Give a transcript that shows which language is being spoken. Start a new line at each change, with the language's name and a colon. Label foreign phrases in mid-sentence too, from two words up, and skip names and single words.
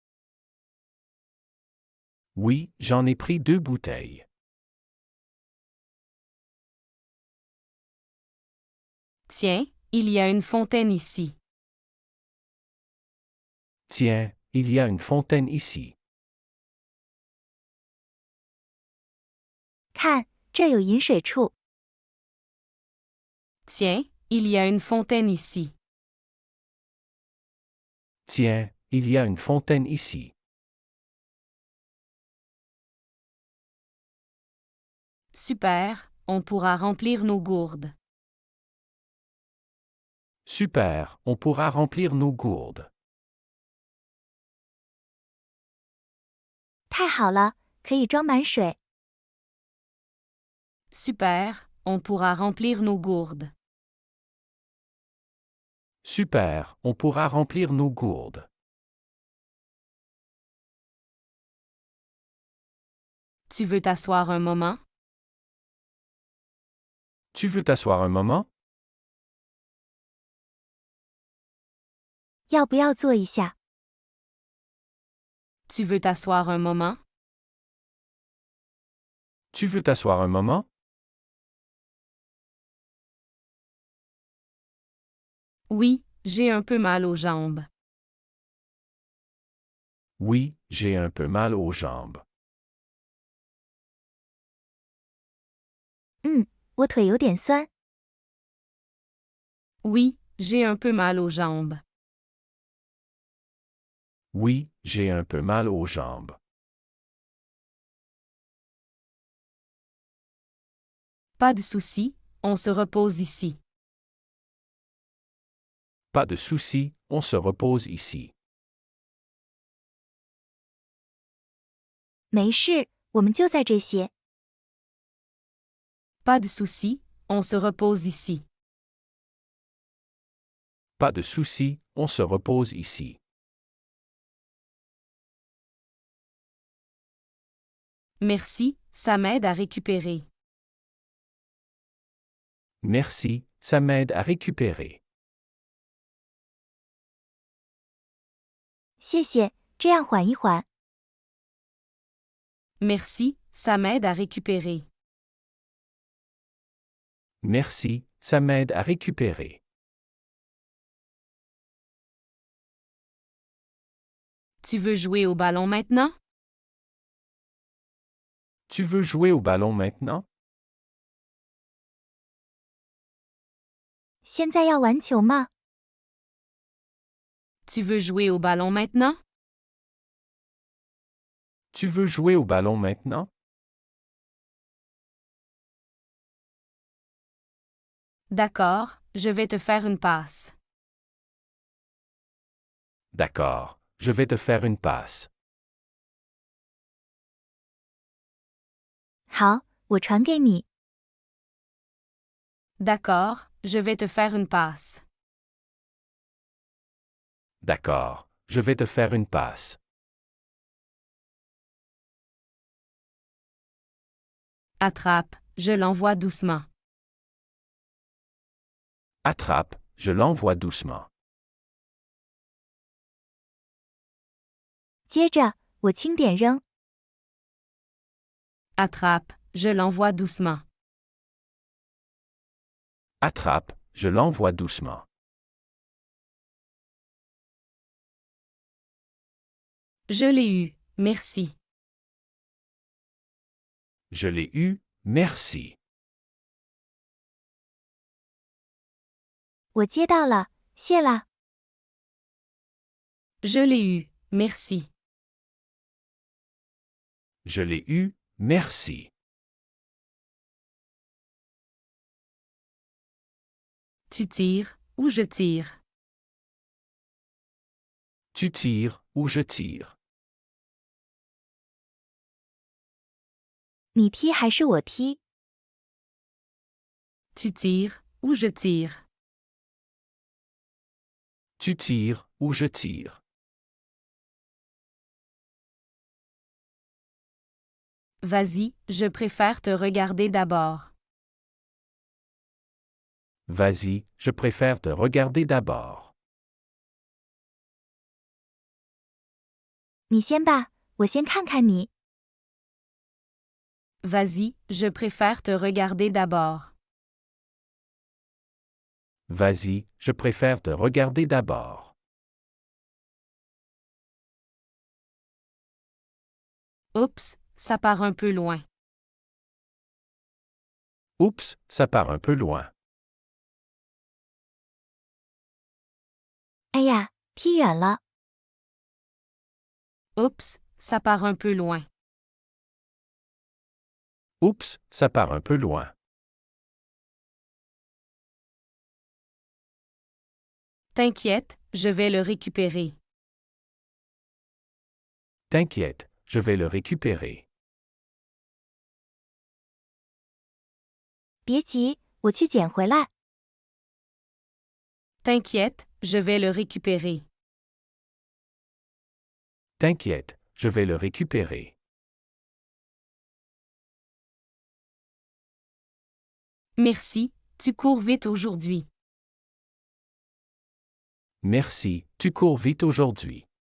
French: Oui, j'en ai pris 2 bouteilles. Tiens, il y a une fontaine ici. Tiens, il y a une fontaine ici.
Chinese: 看，这有饮水处。
French: Tiens, il y a une fontaine ici. Tiens, il y a une fontaine ici. Super, on pourra remplir nos gourdes. Super, on pourra remplir nos gourdes.
Chinese: 太好了，可以装满水。
French: Super, on pourra remplir nos gourdes. Super, on pourra remplir nos gourdes. Tu veux t'asseoir un moment? Tu veux t'asseoir un moment?
Chinese: 要不要坐一下？
French: Tu veux t'asseoir un moment? Tu veux t'asseoir un moment? Oui, j'ai un peu mal aux jambes. Oui, j'ai un peu mal aux jambes.
Chinese: 我腿有点酸。
French: Oui, j'ai un peu mal aux jambes. Oui, j'ai un peu mal aux jambes. Pas de souci, on se repose ici. Pas de souci, on se repose ici.
Chinese: 没事，我们就在这些。
French: Pas de souci, on se repose ici. Pas de souci, on se repose ici. Merci, ça m'aide à récupérer. Merci, ça m'aide à récupérer.
Chinese: 谢谢，这样缓一缓。
French: Merci, ça m'aide à récupérer. Merci, ça m'aide à récupérer. Tu veux jouer au ballon maintenant? Tu veux jouer au ballon maintenant?
Chinese: 现在要玩球吗？
French: Tu veux jouer au ballon maintenant? Tu veux jouer au ballon maintenant? D'accord, je vais te faire une passe. D'accord, je vais te faire une passe.
Chinese: 好，我传给你。
French: D'accord, je vais te faire une passe. D'accord, je vais te faire une passe. Attrape, je l'envoie doucement. Attrape, je l'envoie doucement.
Chinese: 接着，我轻点扔。
French: Attrape, je l'envoie doucement. Attrape, je l'envoie doucement. Je l'ai eu, merci. Je l'ai eu, merci.
Chinese: 我接到了，谢啦。
French: Je l'ai eu, merci. Je l'ai eu, merci. Tu tires, ou je tire. Tu tires ou je tire.
Chinese: 你踢还是我踢？
French: Tu tires, ou je tire. Tu tires ou je tire. Vas-y, je préfère te regarder d'abord. Vas-y, je préfère te regarder d'abord.
Chinese: 你先吧，我先看看你。
French: Vas-y, je préfère te regarder d'abord. Vas-y, je préfère te regarder d'abord. Oups, ça part un peu loin. Oups, ça part un peu loin.
Chinese: 哎呀，踢远了。
French: Oups, ça part un peu loin. Oups, ça part un peu loin. T'inquiète, je vais le récupérer. T'inquiète, je vais le récupérer.
Chinese: 别急，我去捡回来。
French: T'inquiète, je vais le récupérer. T'inquiète, je vais le récupérer. Merci, tu cours vite aujourd'hui. Merci, tu cours vite aujourd'hui.